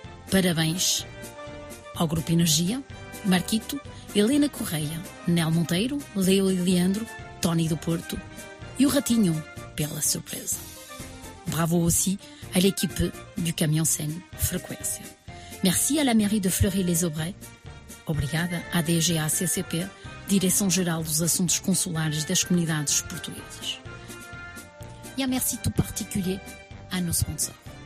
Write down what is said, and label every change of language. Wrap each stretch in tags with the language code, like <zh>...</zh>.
<pt>Parabéns ao Grupo Energia, Marquito, Helena Correia, Nel Monteiro, Leo e Leandro, Tony do Porto e o Ratinho pela surpresa.</pt> <fr>Bravo aussi à l'équipe du Camion Seine Frequência. Merci à la mairie de Fleury-les-Aubrais.</fr> <pt>Obrigada à DGACCP, Direção Geral dos Assuntos Consulares das Comunidades Portuguesas.</pt> <fr>E a merci tout particulier à nos sponsors.</fr>